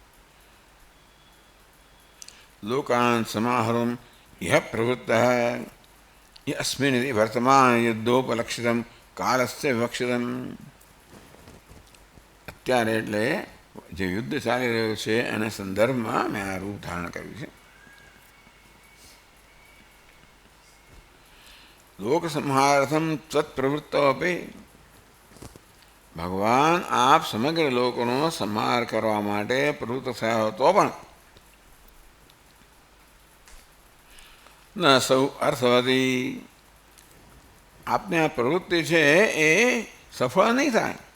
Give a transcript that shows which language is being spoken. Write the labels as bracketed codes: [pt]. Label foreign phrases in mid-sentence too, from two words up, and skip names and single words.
[sa] लोकान समाहरम इह प्रवृत्त. अस्मिन् वर्तमान युद्धोपलक्षितम कालस्य विवक्षितम. [gu] અત્યારે એટલે જે યુદ્ધ ચાલી રહ્યું છે એના સંદર્ભમાં મેં આ રૂપ ધારણ કર્યું છે. [sa] लोक संहारार्थम त्वत्प्रवृत्तो अपी, [gu] ભગવાન આપ સમગ્ર લોકોનો સંહાર કરવા માટે પ્રવૃત્ત થયા હો તો પણ [sa] न सौ अर्थवती, [gu] આપની આ પ્રવૃત્તિ છે એ સફળ નહીં થાય.